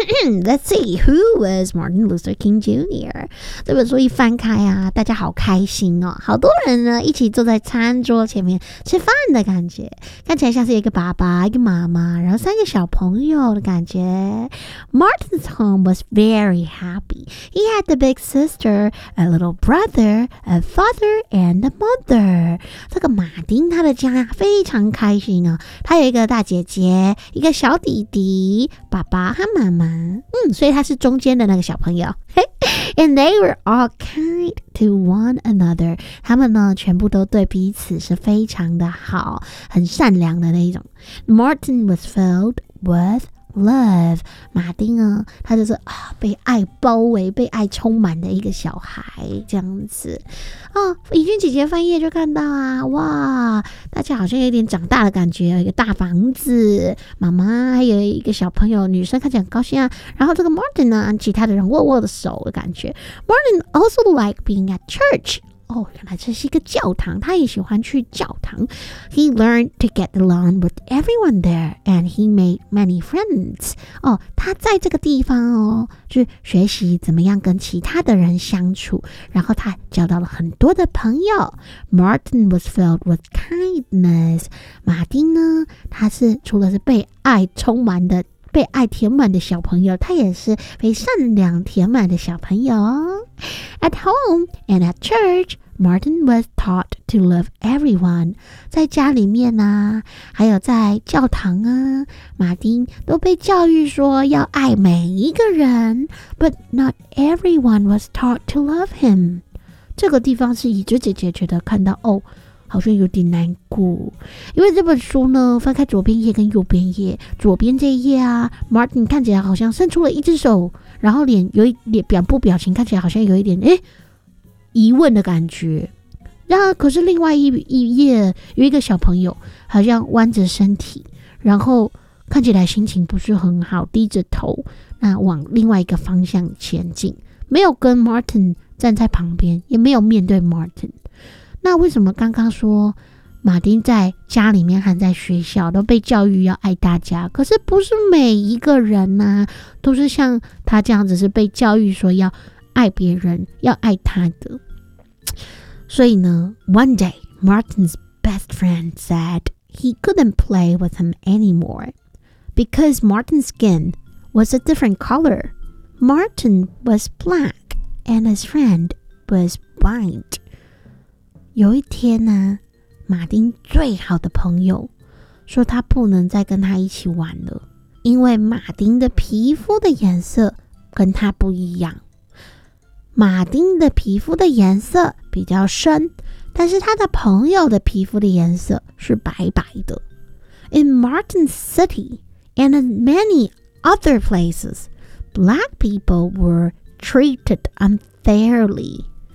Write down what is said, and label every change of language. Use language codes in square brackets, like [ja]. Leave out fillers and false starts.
[en] Let's see, who was Martin Luther King Jr.? [zh] 这本书一翻开啊，大家好开心哦，好多人呢一起坐在餐桌前面吃饭的感觉，看起来像是一个爸爸、一个妈妈，然后三个小朋友的感觉。 [en] Martin's home was very happy. He had a big sister, a little brother, a father, and a mother. [zh] 这个马丁他的家非常开心哦，他有一个大姐姐、一个小弟弟、爸爸和妈妈。所以他是中间的那个小朋友。 [en] And they were all kind to one another. [zh] 他们呢，全部都对彼此是非常的好，很善良的那一种。 [en] Martin was filled with love. [zh] 马丁啊，他就是、啊、被爱包围、被爱充满的一个小孩，这样子。哦，怡君姐姐翻页就看到啊，哇，大家好像有点长大的感觉，有一个大房子，妈妈还有一个小朋友，女生看起来很高兴啊。然后这个 Martin 呢、啊，其他的人握握的手的感觉。 [en] Martin also liked being at church. [zh] 哦，原来这是一个教堂，他也喜欢去教堂。 [en] He learned to get along with everyone there, and he made many friends. [zh] 哦，他在这个地方哦，去学习怎么样跟其他的人相处，然后他交到了很多的朋友。 [en] Martin was filled with kindness. [zh] 马丁呢，他是除了是被爱充满的、被爱填满的小朋友，他也是被善良填满的小朋友。 [en] At home and at church, Martin was taught to love everyone. [zh] 在家里面呢、啊，还有在教堂啊，马丁都被教育说要爱每一个人。 [en] But not everyone was taught to love him. [zh] 这个地方是怡君姐姐觉得看到哦，好像有点难过，因为这本书呢，翻开左边页跟右边页，左边这一页啊 ，Martin 看起来好像伸出了一只手，然后脸有一点脸部表情看起来好像有一点疑问的感觉。然后可是另外一页有一个小朋友好像弯着身体，然后看起来心情不是很好，低着头，那往另外一个方向前进，没有跟 Martin 站在旁边，也没有面对 Martin。那为什么刚刚说马丁在家里面还在学校都被教育要爱大家，可是不是每一个人啊都是像他这样子是被教育说要爱别人要爱他的。所以呢 [en] One day Martin's best friend said he couldn't play with him anymore because Martin's skin was a different color. Martin was black and his friend was white. [zh] 有一天呢，马丁最好的朋友说他不能再跟他一起玩了，因为马丁的皮肤的颜色跟他不一样。马丁的皮肤的颜色比较深，但是他的朋友的皮肤的颜色是白白的。 [en] In Martin's city and in many other places, black people were treated unfairly.